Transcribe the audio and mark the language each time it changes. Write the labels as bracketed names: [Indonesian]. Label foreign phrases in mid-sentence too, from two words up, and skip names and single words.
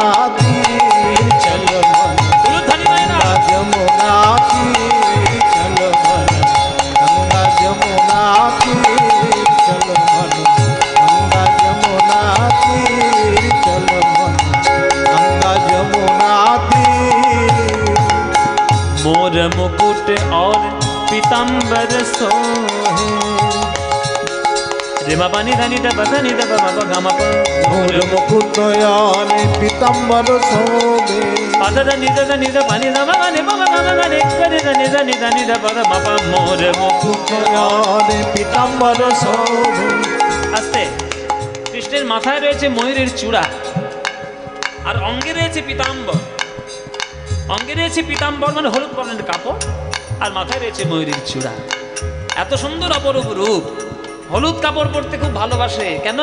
[Hindi] तीर चलो मन, गंगा जमुना तीर चलो मन, गंगा जमुना तीर चलो मन, गंगा जमुना तीर चलो मन, गंगा जमुना तीर। मोर मुकुट और पीताम्बर सोहे, रेमा पानी धनी द बधनी द मा प गा मा प, मोर मुकुट यान पीताम्बर शोभे, पद द नि द पानी द मा गा ने प मा गा मा गा ने ग रे द नि द प द मा प। मोर मुकुट यान पीताम्बर शोभे। [Bangla] আস্তে, কৃষ্ণের মাথায় রয়েছে ময়ূরের চূড়া, আর অঙ্গে রয়েছে পীতাম্বর। অঙ্গে রয়েছে পীতাম্বর মানে হলুদ বর্ণের কাপড়, আর মাথায় রয়েছে ময়ূরের চূড়া। এত সুন্দর অপরূপ রূপ। হলুদ কাপড় পরতে খুব ভালোবাসে। কেন?